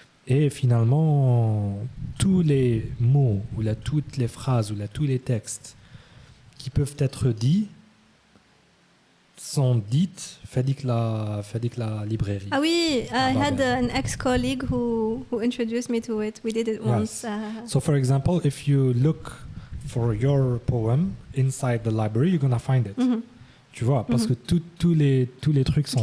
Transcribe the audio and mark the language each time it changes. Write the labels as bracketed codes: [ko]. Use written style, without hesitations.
[fr] Et finalement, tous les mots, ou là, toutes les phrases, ou là, tous les textes qui peuvent être dits sont dites fait la librairie. [en] Ah oui, I had an ex-colleague who introduced me to it. We did it once. So for example, if you look for your poem inside the library, you're gonna find it. Mm-hmm. [fr] Tu vois, parce que tous les trucs sont